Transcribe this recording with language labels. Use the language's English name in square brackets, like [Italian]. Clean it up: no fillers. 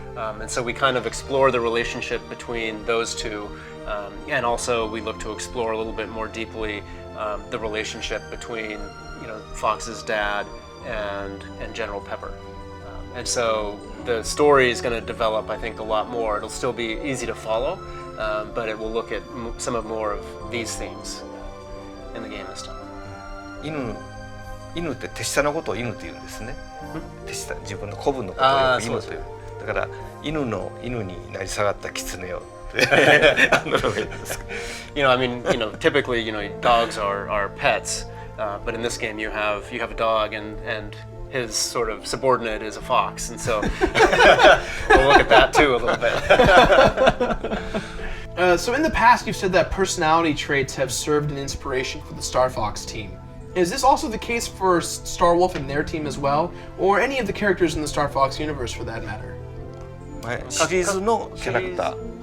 [English] And so we kind of explore the relationship between those two, and also we look to explore a little bit more deeply the relationship between Fox's dad and General Pepper. And so the story is going to develop, I think, a lot more. It'll still be easy to follow, but it will look at some of more of these themes in the game this time. [Japanese] 犬って手下のことを犬って言うんですね。手下、自分の子分のことをよく犬という。だから犬になり下がった狐よってあののがいいんですか。 [English] I mean, typically, dogs are pets, but in this game you have a dog and his sort of subordinate is a fox, and so we'll look at that too a little bit. So in the past, you've said that personality traits have served an inspiration for the Star Fox team. Is this also the case for Star Wolf and their team as well, or any of the characters in the Star Fox universe for that matter? [Japanese] シリーズのキャラクター。